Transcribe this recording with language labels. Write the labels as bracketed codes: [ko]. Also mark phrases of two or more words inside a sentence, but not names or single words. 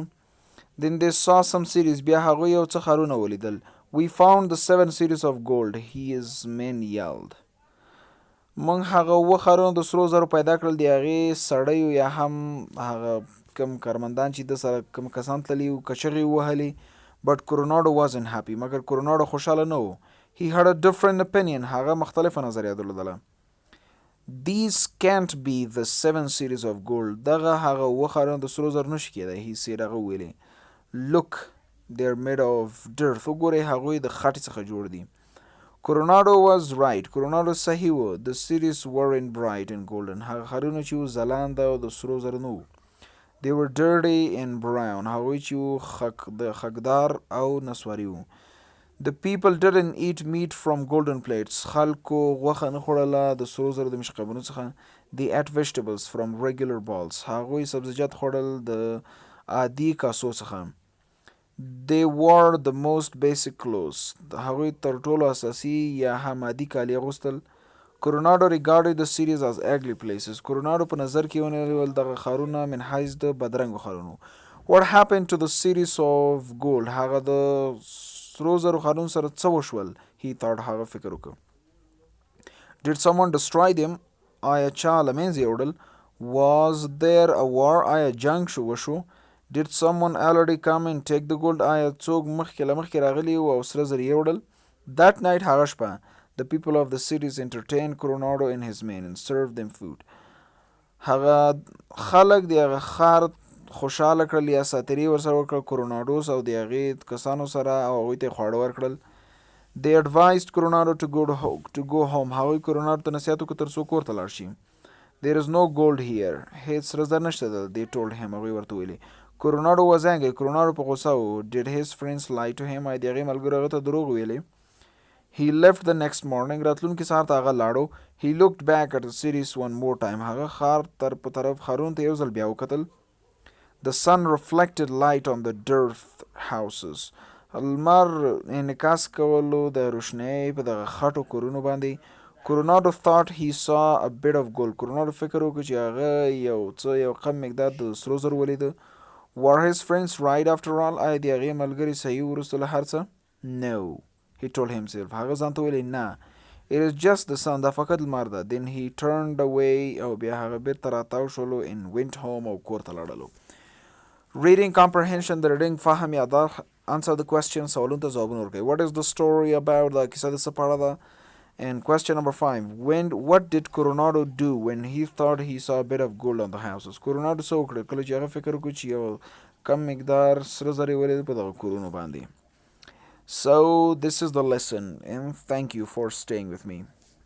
[en] Then they saw some cities. [ps] بیا هغوی یو څه ښارونه ولیدل. [en] We found the 7 cities of gold. His men yelled. [ps] موږ هغه اوه ښارونه د سرو زرو پیدا کړل. د هغې سړیو یا هم هغه کم کارمندان چې د سره کم کسان تللي وو کچغې وهلې. [en] But Coronado wasn't happy. [ps] مګر Coronado خوشحاله نه و. [en] He had a different opinion. [ps] هغه مختلفه نظریه درلودله. [en] These can't be the 7 cities of gold. [ps] دغه هغه اوه ښارونه د سرو زرو نشي کېدی. [en] He said [ps] هغه ویلې. [en] Look, they're made of dirt. [ps] وګورئ هغوی د خټې څخه جوړ دي. [en] Coronado was right. [ps] Coronado صحیح و. [en] The cities weren't bright and golden. [ps] هغه ښارونه چې وو ځلانده او د سرو زرو نه وو. [en] They were dirty and brown. [ps] هغوی چې وو د خکدار او نسواري وو. [en] The people didn't eat meat from golden plates. [ps] خلکو غوښه نه خوړله د سرو زرو د مشقبونو څخه. [en] They ate vegetables from regular bowls. [ps] هغوی سبزیجات خوړل د عادي کاسو څخه. [en] They wore the most basic clothes. [ps] هغوی تر ټولو اساسي یا هم عادي کالي اغوستل. [en] Coronado regarded the cities as ugly places. [ps] Coronado په نظر کې ونیول دغه ښارونه من حیث د بدرنګو ښارونو. [en] What happened to the cities of gold? [ps] هغه د سرو زرو ښارونو سره څه وشول؟ [en] He thought. [ps] هغه فکر وکړ. [en] Did someone destroy them? [ps] آیا چا له منځه یوړل؟ [en] Was there a war? [ps] آیا جنګ وشو؟ [en] Did someone already come and take the gold? [ps] آیا څوک مخکې له مخکې راغلي وو او سره زر یې وړل؟ [en] That night [ps] هغه شپه [en] the people of the cities entertained Coronado and his men and served them food. [ps] هغه خلک د هغه ښار خوشحاله کړل یا ساتیري ورسره وکړل کوروناډوس او د هغې کسانو سره او هغوی ته یې خواړه ورکړل. [en] They advised Coronado to go home. [ps] هغوی کوروناډو ته نصیحت وکړ تر څو کور ته لاړ شي. [en] There is no gold here. [ps] هیڅ سره زر نشته دلته. [en] They told him. [ps] هغوی ورته ویلي. [en] Coronado was angry. [ps] Coronado په غوسه و. [en] Did his friends lie to him? [ps] آیا د هغې ملګرو هغه ته دروغ ویلې؟ [en] He left the next morning. [ps] راتلونکي سهار ته هغه لاړو. [en] He looked back at the cities one more time. [ps] هغه ښار په طرف ښارونو ته یو ځل بیا وکتل. [en] The sun reflected light on the dirt houses. [ps] لمر انعکاس کولو د روشنۍ په دغه خټو کورونو باندې. [en] Coronado thought he saw a bit of gold. [ps] Coronado فکر وکړ چې هغه یو کم مقدار د سرو زرو ولیده. [en] Were his friends right after all? [ps] آیا د هغې ملګري صحیح وروسته له هر څه؟ [en] No, he told himself. [ps] هغه ځان ته ویلې نه. [en] It is just the sun. [ps] دا فقط لمر ده. [en] Then he turned away [ps] او بیا هغه بیرته راتاو شولو [en] and went home [ps] او کور ته لاړلو. [en] Reading comprehension, the reading [ps] فهم یاداښت. [en] Answer the question. [ps] سوالونو ته ځوابونه ورکوي. [en] What is the story about? [ps] دا کیسه د څه په اړه ده؟ [en] And question number 5. What did Coronado do when he thought he saw a bit of gold on the houses? [ps] Coronado څه وکړل کله چې هغه فکر وکړ چې یو کم مقدار سره زر یې ولید په دغه کورونو باندې. [en] So this is the lesson and thank you for staying with me.